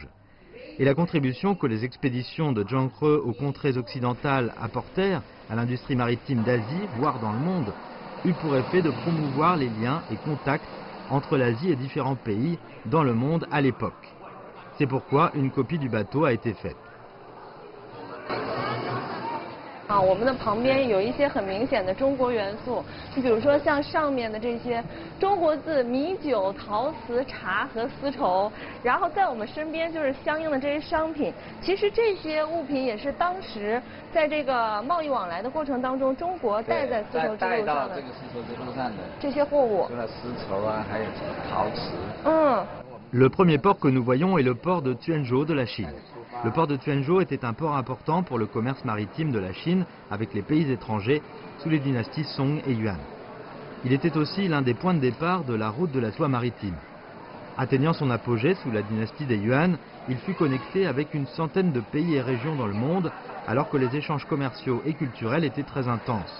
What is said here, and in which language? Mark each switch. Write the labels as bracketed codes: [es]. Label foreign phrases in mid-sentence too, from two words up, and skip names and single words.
[fr] Et la contribution que les expéditions de Zhang He aux contrées occidentales apportèrent à l'industrie maritime d'Asie, voire dans le monde, eut pour effet de promouvoir les liens et contacts entre l'Asie et différents pays dans le monde à l'époque. C'est pourquoi une copie du bateau a été faite. [zh] 我们的旁边有一些很明显的中国元素，你比如说像上面的这些中国字米酒、陶瓷、茶和丝绸，然后在我们身边就是相应的这些商品。其实这些物品也是当时在这个贸易往来的过程当中，中国带在丝绸之路上的这个丝绸之路上的这些货物，除了丝绸啊，还有陶瓷。 [fr] Le premier port que nous voyons est le port de Tuanzhou de la Chine. Le port de Tuanzhou était un port important pour le commerce maritime de la Chine avec les pays étrangers sous les dynasties Song et Yuan. Il était aussi l'un des points de départ de la route de la soie maritime. Atteignant son apogée sous la dynastie des Yuan, il fut connecté avec une centaine de pays et régions dans le monde alors que les échanges commerciaux et culturels étaient très intenses.